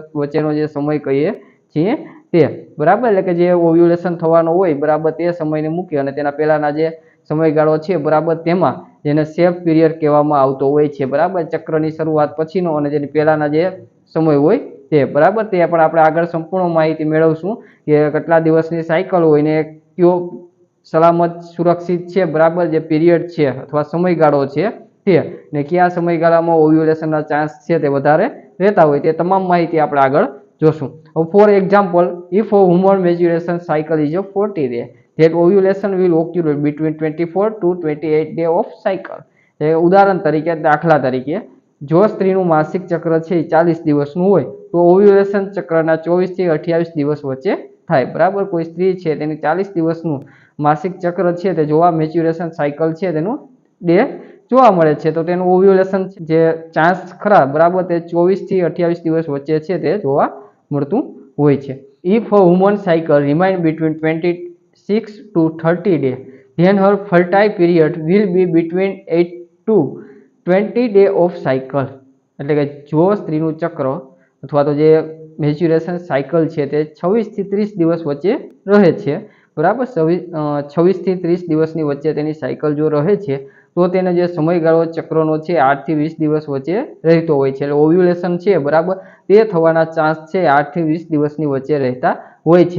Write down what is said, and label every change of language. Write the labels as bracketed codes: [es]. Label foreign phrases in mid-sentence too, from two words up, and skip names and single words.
[gu] વચ્ચેનો જે સમય કહીએ છીએ તે બરાબર, એટલે કે જે ઓવ્યુલેશન થવાનો હોય બરાબર તે સમયને મૂકી અને તેના પહેલાના જે સમયગાળો છે બરાબર તેમાં જેને [en] safe period [gu] કહેવામાં આવતો હોય છે બરાબર, ચક્રની શરૂઆત પછીનો અને જેની પહેલાના જે સમય હોય તે બરાબર, તે પણ આપણે આગળ સંપૂર્ણ માહિતી મેળવશું કે કેટલા દિવસની સાયકલ હોય ને કયો સલામત સુરક્ષિત છે બરાબર જે પીરિયડ છે અથવા સમયગાળો છે તે, ને કયા સમયગાળામાં ઓવ્યુલેશનના ચાન્સ છે તે વધારે રહેતા હોય તે તમામ માહિતી આપણે આગળ જોશું। [en] For example, if a woman menstruation cycle is a 40 day, that ovulation will occur between 24 to 28 day of cycle। [gu] ઉદાહરણ તરીકે, દાખલા તરીકે, જો સ્ત્રીનું માસિક ચક્ર છે 40 દિવસનું હોય તો ઓવ્યુલેશન ચક્રના 24 થી 28 દિવસ વચ્ચે થાય બરાબર। કોઈ સ્ત્રી છે તેની 40 દિવસનું માસિક ચક્ર છે તે જોવા [en] maturation cycle [gu] છે તેનું ડે જોવા મળે છે તો તેનું ઓવ્યુલેશન જે ચાન્સ ખરા બરાબર તે 24 થી 28 દિવસ વચ્ચે છે તે જોવા મળતું હોય છે। [en] if a woman cycle remain between 26 to 30 ડે, then her fertile period will be between 8 to 20 day of cycle, [gu] એટલે કે જો સ્ત્રીનું ચક્ર અથવા તો જે [en] maturation cycle [gu] છે તે 26 થી 30 દિવસ વચ્ચે રહે છે બરાબર, 26 થી 30 દિવસની વચ્ચે તેની સાયકલ જો રહે છે તો તેને જે સમયગાળો ચક્રનો છે 8 થી 20 દિવસ વચ્ચે રહેતો હોય છે, એટલે ઓવ્યુલેશન છે બરાબર તે થવાના ચાન્સ છે 8 થી 20 દિવસની વચ્ચે રહેતા હોય છે।